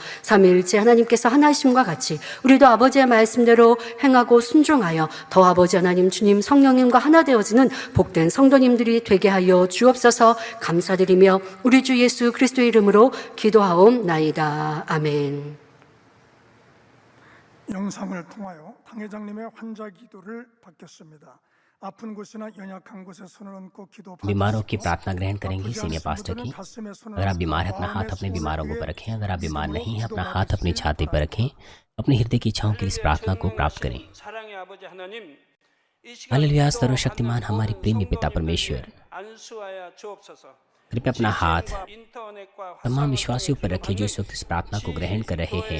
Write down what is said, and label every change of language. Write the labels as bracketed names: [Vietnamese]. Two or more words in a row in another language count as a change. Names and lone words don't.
[Korean] 삼위일체 하나님께서 하나이심과 같이 우리도 아버지의 말씀대로 행하고 순종하여 더 아버지 하나님 주님 성령님과 하나 되어지는 복된 성도님들이 되게 하여 주옵소서. 감사드리며 우리 주 예수 그리스도의 이름으로 기도하옵나이다. 아멘. 영상을 통하여 당 회장님의 환자 기도를 받겠습니다. 아픈 곳이나 연약한 곳에 손을 얹고 기도 [Hindi] बीमारों की प्रार्थना ग्रहण करेंगे [English] senior pastor [Hindi] की। अगर आप बीमार हैं अपना हाथ अपने बीमारों के ऊपर रखें, अगर आप बीमार नहीं हैं अपना हाथ अपनी छाती पर रखें, अपने हृदय की इच्छाओं के लिए इस प्रार्थना को प्राप्त करें। हालेलुया। सर्वशक्तिमान हमारे प्रेमी पिता परमेश्वर, कृपया अपना हाथ तमाम विश्वासियों पर रखिए जो इस वक्त इस प्रार्थना को ग्रहण कर रहे हैं।